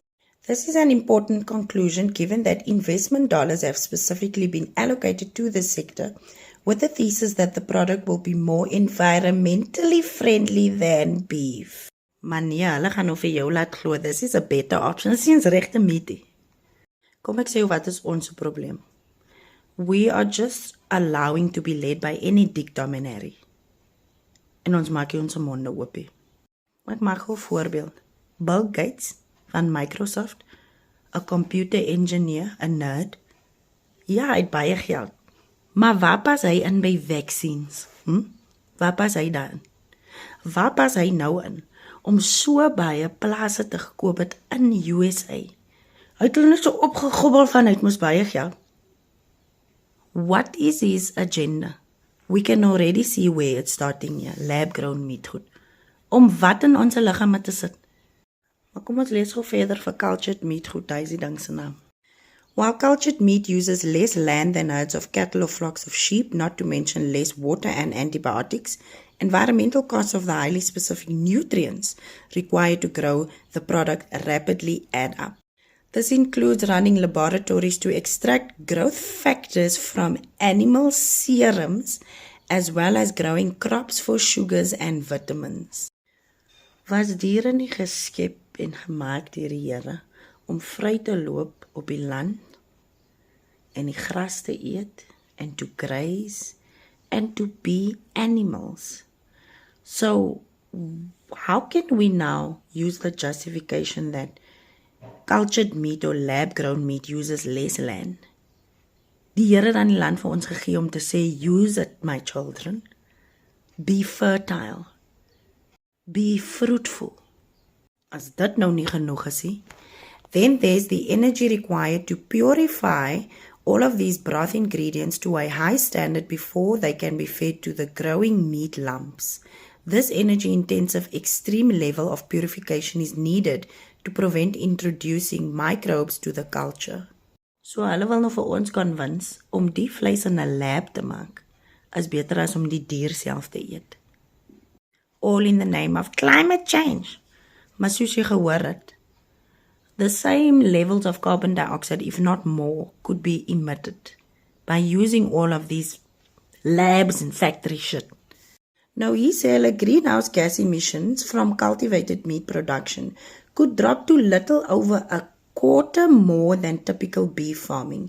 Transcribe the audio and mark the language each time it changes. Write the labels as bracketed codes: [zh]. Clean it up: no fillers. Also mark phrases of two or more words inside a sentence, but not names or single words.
[en] This is an important conclusion given that investment dollars have specifically been allocated to this sector with the thesis that the product will be more environmentally friendly than beef. [af] Maar nee, hulle gaan nou vir jou laat glo, [en] this is a better option, this is regte meat. [af] Kom ek sê wat is ons probleem? [en] We are just allowing to be led by any dictaminary. [af] En ons maak nie ons monde oopie. Ek maak gou 'n voorbeeld. Bill Gates van Microsoft, 'n [en] computer engineer, [af] 'n nerd. Ja, hy het baie geld. Maar waar pas hy in by vaccines? Waar pas hy daarin? Waar pas hy nou in om so baie plase te gekoop het in USA? Hy het hulle net so opgegobbel van hy het mos baie geld. [en] What is his agenda? We can already see where it's starting here. Lab-grown meat goed. [af] Om wat in ons liggame te sit. Maar kom ons lees gou verder vir [en] cultured meat [af] goed, hy is die ding se naam. [en] While cultured meat uses less land than herds of cattle or flocks of sheep, not to mention less water and antibiotics, environmental costs of the highly specific nutrients required to grow the product rapidly add up. This includes running laboratories to extract growth factors from animal serums, as well as growing crops for sugars and vitamins. [af] Was diere nie geskep en gemaak deur die Here om vry te loop op die land en die gras te eet [en] and to graze and to be animals? So, how can we now use the justification that cultured meat or lab-grown meat uses less land? [af] Die Here het aan die land vir ons gegee om te sê, [en] use it, my children. Be fertile. Be fruitful. [af] As dit nou nie genoeg is nie, [en] then there's the energy required to purify all of these broth ingredients to a high standard before they can be fed to the growing meat lumps. This energy-intensive extreme level of purification is needed to prevent introducing microbes to the culture. [af] So hulle wil nou vir ons convince om die vleis in 'n lab te maak, is beter as om die dier self te eet. [en] All in the name of climate change. [af] Maar soos jy gehoor het, [en] the same levels of carbon dioxide, if not more, could be emitted by using all of these labs and factory shit. Now, he said greenhouse gas emissions from cultivated meat production could drop to little over a quarter more than typical beef farming.